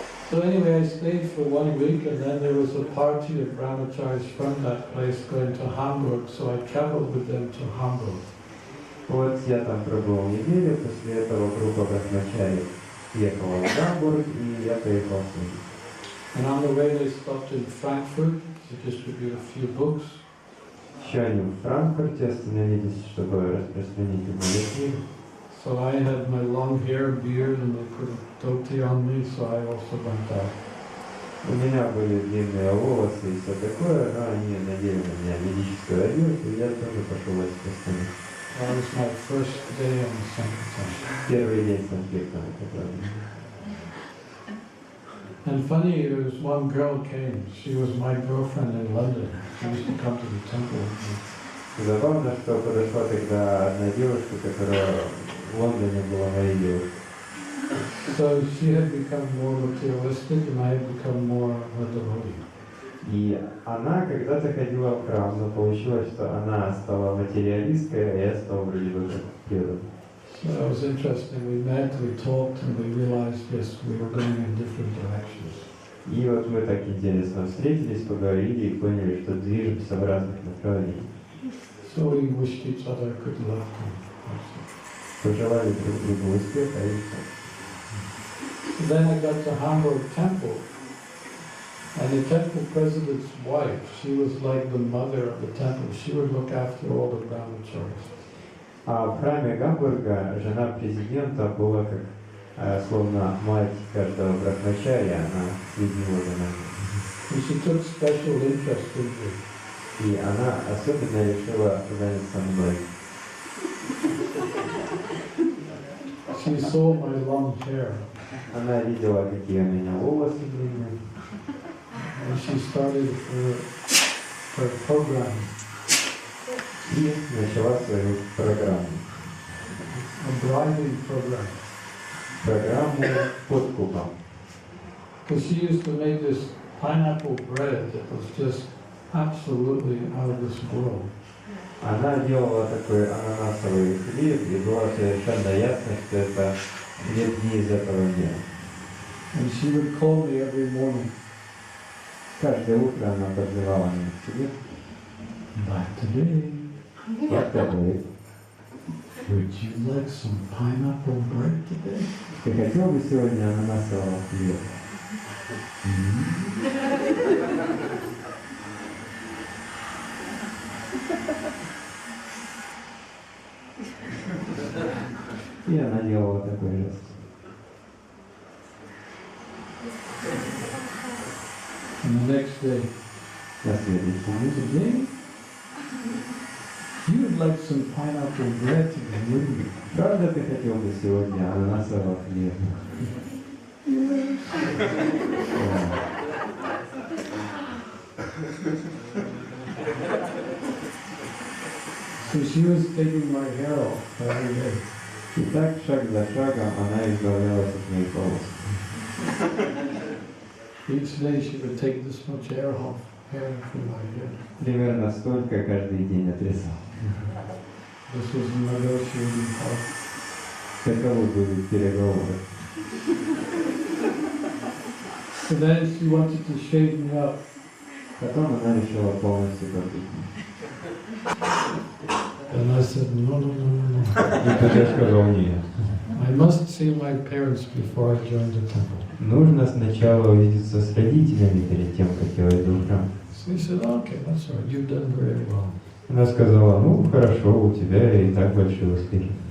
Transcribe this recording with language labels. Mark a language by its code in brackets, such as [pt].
[en] So anyway, I stayed for 1 week, and then there was a party of brahmacharis from that place going to Hamburg, so I traveled with them to Hamburg. [ru] Вот я там пробыл неделю, после этого группа брахмачари ехала в Гамбург, и я поехал с ними. [en] And on the way they stopped in Frankfurt to distribute a few books. [ru] Еще они в Франкфурте остановились, чтобы распространить мои книги. [en] So I had my long hair, beard, and they put a dhoti on me, so I also went out. [ru] У меня были длинные волосы и все такое, но они надели на меня ведическую одежду, и я тоже пошел распространить. [en] That was my first day on the Sankirtan. [ru] Первый день Санкиртана, который... [en] And funny, there was one girl came. She was my girlfriend in London. She used to come to the temple with me. [ru] Забавно, что подошла тогда одна девушка, которая в Лондоне была моей девушкой. [en] So she had become more materialistic, and I had become more of a devotee. [ru] И она когда-то ходила в храм, но получилось, что она стала материалисткой, а я стал вроде бы как преданным. [en] So that was interesting. We met, we talked, and we realized, yes, we were going in different directions. [ru] И вот мы так интересно встретились, поговорили и поняли, что движемся в разных направлениях. [en] So we wished each other good luck. [ru] Пожелали друг другу успеха и все. [en] So then I got to Hamburg Temple, and the temple president's wife, she was like the mother of the temple. She would look after all the brahmacharis. [ru] А в храме Гамбурга жена президента была как словно мать каждого брахмачарья, она следила за нами. [en] And she took special interest in me. [ru] И она особенно решила заняться мной. [en] She saw my long hair. [ru] Она видела, какие у меня волосы длинные. [en] And she started her program. [ru] И начала свою программу. [en] A bribing program. [ru] Программу подкупом. [en] Because she used to make this pineapple bread that was just absolutely out of this world. [ru] Она делала такой ананасовый хлеб, и было совершенно ясно, что это хлеб не из этого мира. [en] And she would call me every morning. [ru] Каждое утро она подзывала меня к себе. [en] But today, [ru] Вот такой. [en] would you like some pineapple bread today? [ru] Ты хотел бы сегодня ананасового хлеба? И она делала такой жест. [en] And the next day, [ru] На следующий день. [en] today, you would like some pineapple bread today, wouldn't you? [ru] Правда, ты хотел бы сегодня ананасового хлеба? [en] So she was taking my hair off every day. [ru] И так, шаг за шагом, она избавлялась от моих волос. [en] Each day she would take this much hair from my head. [ru] Примерно столько каждый день отрезал. [en] This was negotiating part. [ru] Таковы были переговоры. [en] So then she wanted to shave me up. [ru] Потом она решила полностью побрить. [en] And I said, no. [ru] И тут я сказал нет. [en] I must see my parents before I join the temple. [ru] Нужно сначала увидеться с родителями перед тем, как я войду в храм. [en] So he said, okay, that's all right, you've done very well. [ru] Она сказала, ну хорошо, у тебя и так большие успехи.